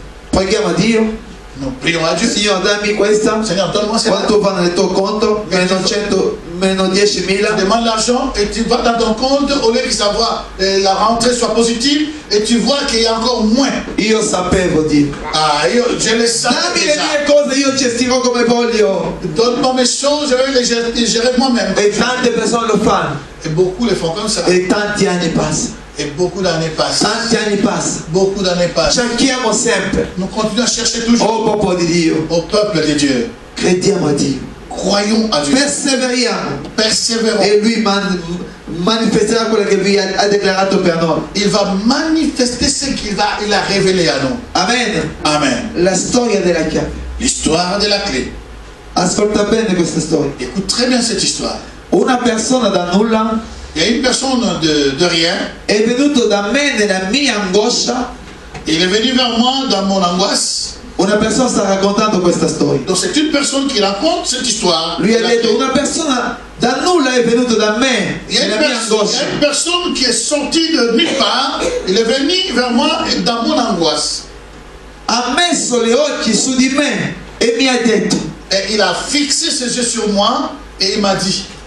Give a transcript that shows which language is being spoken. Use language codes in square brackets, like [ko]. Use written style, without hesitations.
[it] Preghiamo a Dio. [fr] Nous prions à Dieu. [it] Signore, dammi questa. [fr] Seigneur, donne-moi ça. [it] Quanto va nel tuo conto? Meno 10.000. [fr] Tu demandes l'argent et tu vas dans ton compte, au lieu que ça va, la rentrée soit positive, et tu vois qu'il y a encore moins. [it] Io sapevo, Dio. [fr] Ah, je le savais [it] Dammi le [fr] déjà. [it] mie cose, io gestirò come voglio. [fr] Donne-moi mes choses, je vais les gérer moi-même. [it] E tante persone lo fanno. [fr] Et beaucoup le font comme ça. [it] E tanti anni passano. [fr] Et beaucoup d'années passent. [it] Tanti anni passano. [fr] Beaucoup d'années passent. [it] Cerchiamo sempre. [fr] Nous continuons à chercher toujours [it] Oh popolo di Dio. [fr] au peuple de Dieu. [it] Crediamo a Dio. [fr] Croyons à Dieu. [it] Perseveriamo. [fr] Persévérons. [it] E Lui manifesterà quello che Lui ha dichiarato per noi. [fr] Il va manifester ce qu'il a révélé à nous. [it] Amen. [fr] Amen. [it] La storia della chiave. [fr] L'histoire de la clé. [it] Ascolta bene questa storia. [fr] Écoute très bien cette histoire. [it] Una persona da nulla [fr] Il y a une personne de rien. [it] è venuto da me nella mia angoscia. [fr] Il est venu vers moi dans mon angoisse. [it] Una persona sta raccontando questa storia. [fr] Donc c'est une personne qui raconte cette histoire. [it] Lui ha detto, una persona da nulla è venuta da me [fr] Il y a [it] nella mia angoscia. [fr] une personne qui est sortie de nulle part. Il est venu vers moi dans mon angoisse. [it] Ha messo le occhi su di me e mi ha detto, [fr] Et il a fixé ses yeux sur moi et il m'a dit,